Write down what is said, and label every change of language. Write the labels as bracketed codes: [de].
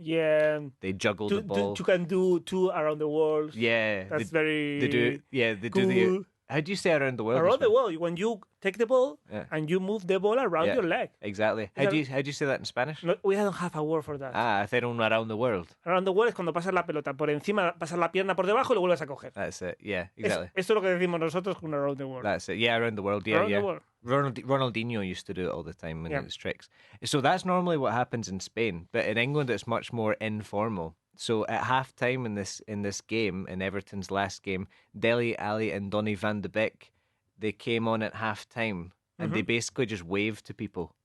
[en] Yeah. They juggle the ball. You can do 2 around the world. Yeah. That's very They do. Yeah, they cool. do the. How do you say around the world? Around the world, when you take the ball and you move the ball around your leg. Exactly. How do you say that in Spanish? No, we don't have a word for that. [es] Hacer un [en] around the world. Around the world [es] es cuando pasas la pelota por encima, pasas la pierna por debajo y lo vuelves a coger. [en] That's it. Yeah, exactly. [es] Esto es lo que decimos nosotros con [en] around the world. That's it. Yeah, around the world. Yeah, around the world. Ronaldinho used to do it all the time in his tricks. So that's normally what happens in Spain, but in England it's much more informal. So at half time in this game, in Everton's last game, Dele Alli and Donny van de Beek, they came on at half time and they basically just waved to people.